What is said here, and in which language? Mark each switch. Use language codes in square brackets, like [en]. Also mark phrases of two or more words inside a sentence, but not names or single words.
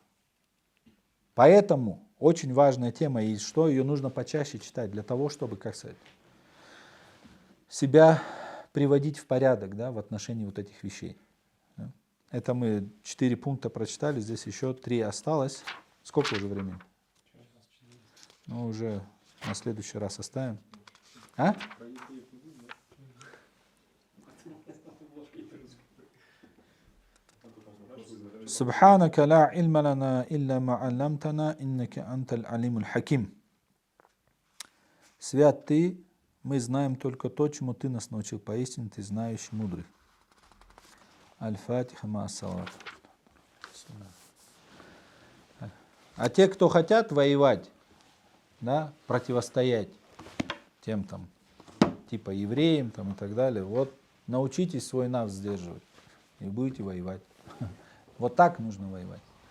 [ru] Поэтому очень важная тема, и что ее нужно почаще читать, для того, чтобы, как сказать, себя приводить в порядок, да, в отношении вот этих вещей. Это мы 4 пункта прочитали, здесь еще 3 осталось. Сколько уже времени? Ну, уже на следующий раз оставим. А? [ar] سبحانك لا علم لنا إلا ما علمتنا إنك أنت العليم الحكيم. [ru] Свят ты, мы знаем только то, чему ты нас научил. Поистине ты знающий, мудрый. [ar] الفاتحة مع الصلاة. [ru] А те, кто хотят воевать, да, противостоять тем там, типа евреям там, и так далее, вот научитесь свой нав сдерживать и будете воевать. Вот так нужно воевать.